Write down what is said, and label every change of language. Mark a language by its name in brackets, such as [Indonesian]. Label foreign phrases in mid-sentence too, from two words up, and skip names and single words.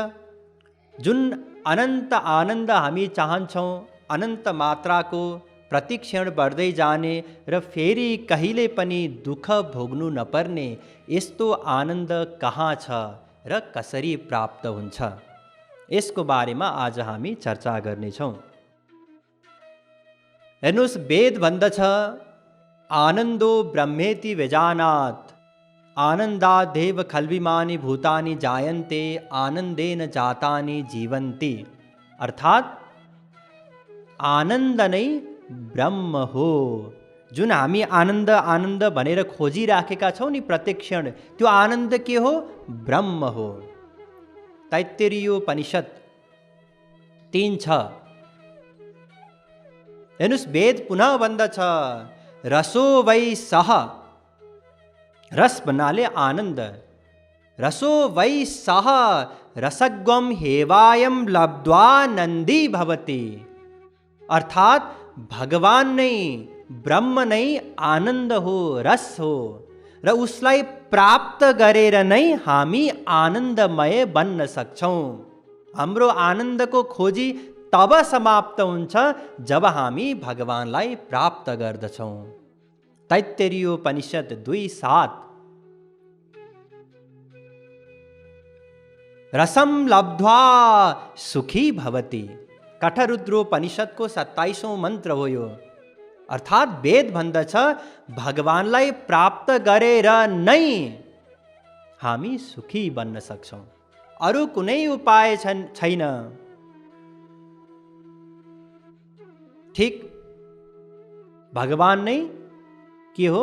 [Nepali] जुन अनन्त आनन्द हामी चाहन्छौँ, अनन्त मात्राको, प्रतिक्षण बढ्दै जाने र फेरि कहिले पनि दुःख भोग्नु नपर्ने, यस्तो आनन्द कहाँ छ र कसरी प्राप्त हुन्छ, यसको बारेमा आज हामी चर्चा गर्नेछौँ। हेर्नुहोस्, वेद भन्दछ, [Sanskrit] आनन्दो ब्रह्मेति व्यजानात् आनन्दादेव खल्विमानि भूतानि जायन्ते आनन्देन जातानि जीवन्ति। [Nepali] अर्थात् आनन्द नै ब्रह्म हो जुन हामी आनन्द आनन्द भनेर खोजिराखेका छौँ नि प्रत्येक क्षण, त्यो आनन्द के हो? ब्रह्म हो। तैत्तिरीयोपनिषद 3:6। हेर्नुहोस्, वेद पुनः भन्दछ, [Sanskrit] रसो वै सः, [Nepali] रस भन्नाले आनन्द, [Sanskrit] रसो वै सः रसग्वम हेवायम लब्ध्वा नन्दी भवति। [Nepali] अर्थात भगवान नै, ब्रह्म नै आनन्द हो, रस हो, र उसलाई प्राप्त गरेर नै हामी आनन्दमय बन्न सक्छौँ। हाम्रो आनन्दको खोजी तब समाप्त हुन्छ जब हामी भगवानलाई प्राप्त गर्दछौँ। तैत्तिरीयोपनिषद 2:7। [Sanskrit] रसम लब्ध्वा सुखी भवति। [Nepali] कठरुद्रोपनिषदको 27औं मन्त्र हो यो। अर्थात् वेद भन्दछ, भगवानलाई प्राप्त गरेर नै हामी सुखी बन्न सक्छौँ, अरू कुनै उपाय छैन। ठिक भगवान नै के हो?